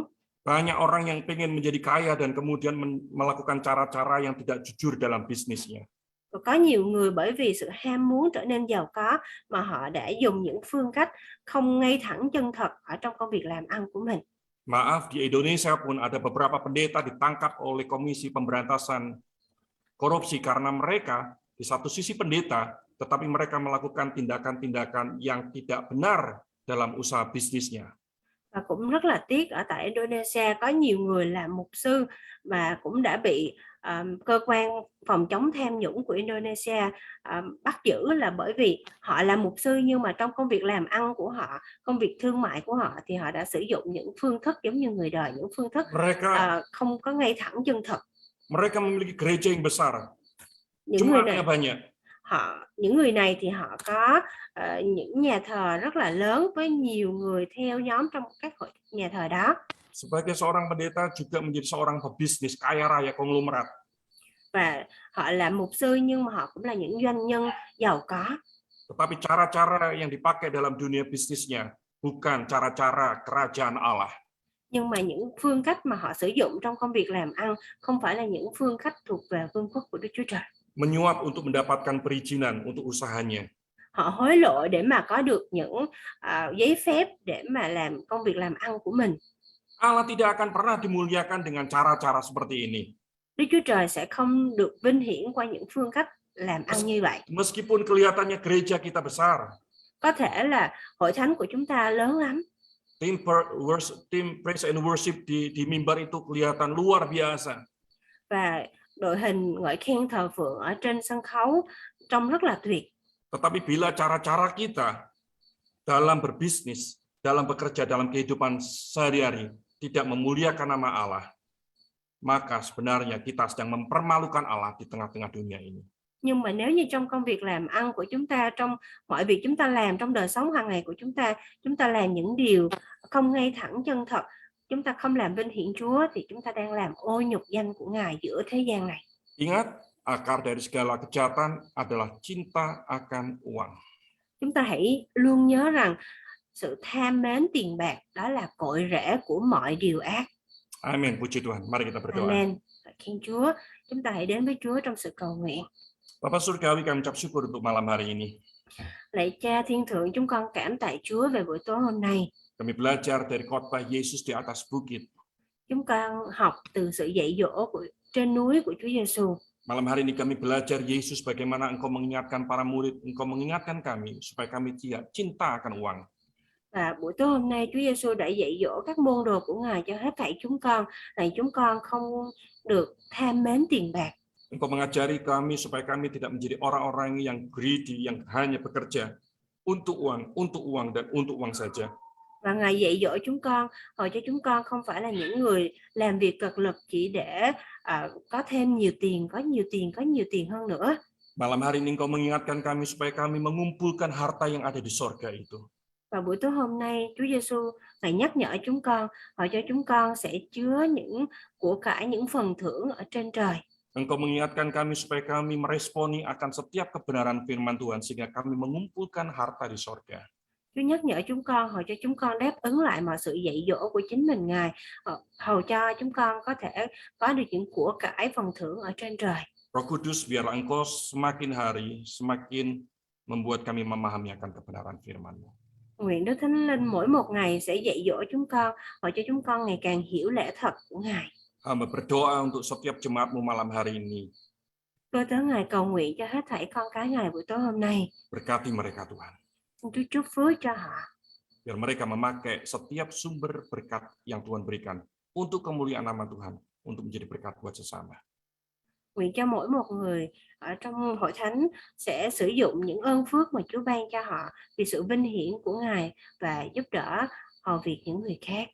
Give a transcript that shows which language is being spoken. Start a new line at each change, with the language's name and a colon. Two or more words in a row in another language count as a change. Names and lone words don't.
Indonesian: Banyak orang yang ingin menjadi kaya dan kemudian melakukan cara-cara yang tidak jujur dalam bisnisnya.
Vietnamese: Và có nhiều người bởi vì sự ham muốn trở nên giàu có mà họ đã dùng những phương cách không ngay thẳng chân thật ở trong công việc làm ăn của mình.
Indonesian: Maaf, di Indonesia pun ada beberapa pendeta ditangkap oleh Komisi Pemberantasan Korupsi karena mereka di satu sisi pendeta, tetapi mereka melakukan tindakan-tindakan yang tidak benar dalam usaha bisnisnya.
Vietnamese: Và cũng rất là tiếc ở tại Indonesia có nhiều người làm mục sư mà cũng đã bị cơ quan phòng chống tham nhũng của Indonesia bắt giữ, là bởi vì họ là mục sư nhưng mà trong công việc làm ăn của họ, công việc thương mại của họ thì họ đã sử dụng những phương thức giống như người đời, những phương thức không có ngay thẳng chân thật.
Indonesian: Mereka memiliki gereja yang besar,
Vietnamese: Những người này
Indonesian: jemaatnya banyak.
Vietnamese: Những người này thì họ có những nhà thờ rất là lớn với nhiều người theo nhóm trong các hội nhà thờ đó.
Indonesian: Sebagai seorang pendeta juga menjadi seorang pebisnis kaya raya konglomerat.
Vietnamese: Và họ là mục sư nhưng mà họ cũng là những doanh nhân giàu có.
Indonesian: Tetapi cara-cara yang dipakai dalam dunia bisnisnya bukan cara-cara kerajaan Allah.
Vietnamese: Nhưng mà những phương cách mà họ sử dụng trong công việc làm ăn không phải là những phương cách thuộc về vương quốc của Đức Chúa Trời.
Indonesian: Menyuap untuk mendapatkan perizinan untuk usahanya.
Vietnamese: Họ hối lộ để mà có được những giấy phép để mà làm công việc làm ăn của mình.
Indonesian: Allah tidak akan pernah dimuliakan dengan cara-cara seperti ini.
Vietnamese: Đức Chúa Trời sẽ không được vinh hiển qua những phương cách làm ăn như vậy.
Indonesian: Meskipun kelihatannya gereja kita besar,
Vietnamese: Có thể là hội thánh của chúng ta lớn lắm,
Indonesian: Tim
English: praise and worship
Indonesian: di mimbar itu kelihatan luar biasa.
Vietnamese: Và đội hình ngợi khen thờ phượng ở trên sân khấu trông rất là tuyệt.
Indonesian: Tetapi bila cara-cara kita dalam berbisnis, dalam bekerja, dalam kehidupan sehari-hari tidak memuliakan nama Allah, maka sebenarnya kita sedang mempermalukan Allah di tengah-tengah dunia ini.
Vietnamese: Nhưng mà nếu như trong công việc làm ăn của chúng ta, trong mọi việc chúng ta làm, trong đời sống hàng ngày của chúng ta làm những điều không ngay thẳng chân thật, chúng ta không làm vinh hiển Chúa, thì chúng ta đang làm ô nhục danh của Ngài giữa thế gian này.
Indonesian: Ingat, akar dari segala kejahatan adalah cinta akan uang.
Vietnamese: Chúng ta hãy luôn nhớ rằng sự tham mến tiền bạc đó là cội rễ của mọi điều ác.
Indonesian: Amin, puji Tuhan. Mari kita berdoa.
Vietnamese: Amen. Khen Chúa, chúng ta hãy đến với Chúa trong sự cầu nguyện.
Indonesian: Bapa Surgawi, kami ucap syukur untuk malam hari ini.
Vietnamese: Lạy Cha Thiên Thượng, chúng con cảm tạ Chúa về buổi tối hôm nay.
Indonesian: Kami belajar dari khotbah Yesus di atas bukit.
Vietnamese: Chúng con học từ sự dạy dỗ trên núi của Chúa Giêsu.
Indonesian: Malam hari ini kami belajar Yesus bagaimana Engkau mengingatkan para murid, Engkau mengingatkan kami supaya kami tidak cinta akan uang.
Vietnamese: Và buổi tối hôm nay Chúa Giêsu đã dạy dỗ các môn đồ của Ngài cho hết thảy chúng con, là chúng con không được tham mến tiền bạc.
Indonesian: Engkau mengajari kami supaya kami tidak menjadi orang-orang yang greedy, yang hanya bekerja untuk uang dan untuk uang saja.
Vietnamese: Và Ngài dạy dỗ chúng con, hỏi cho chúng con không phải là những người làm việc cật lực chỉ để có thêm nhiều tiền, có nhiều tiền hơn nữa.
Indonesian: Malam hari ini Engkau mengingatkan kami supaya kami mengumpulkan harta yang ada di sorga itu.
Vietnamese: Và buổi tối hôm nay Chúa Giêsu Ngài nhắc nhở chúng con, hỏi cho chúng con sẽ chứa những của cải, những phần thưởng ở trên trời.
Indonesian: Engkau mengingatkan kami supaya kami meresponi akan setiap kebenaran firman Tuhan sehingga kami mengumpulkan harta di sorga.
Vietnamese: Chúa nhắc nhở chúng con, hỏi cho chúng con đáp ứng lại mọi sự dạy dỗ của chính mình Ngài, hầu cho chúng con có thể có được những của cải phần thưởng ở trên trời.
Indonesian: Roh Kudus, biarlah Engkau semakin hari semakin membuat kami memahami akan kebenaran firman-Mu.
Vietnamese: Nguyện Đức Thánh Linh mỗi một ngày sẽ dạy dỗ chúng con, hỏi cho chúng con ngày càng hiểu lẽ thật của Ngài.
Indonesian: Hamba berdoa untuk setiap jemaat-Mu malam hari ini.
Vietnamese: Tôi tới Ngài cầu nguyện cho hết thảy con cái Ngài buổi tối hôm nay.
Indonesian: Berkati mereka Tuhan.
Vietnamese: Xin Chúa chúc phước cho họ.
Indonesian: Biar mereka memakai setiap sumber berkat yang Tuhan berikan untuk kemuliaan nama Tuhan, untuk menjadi berkat buat sesama.
Vietnamese: Nguyện cho mỗi một người ở trong hội thánh sẽ sử dụng những ơn phước mà Chúa ban cho họ vì sự vinh hiển của Ngài và giúp đỡ hầu việc những người khác.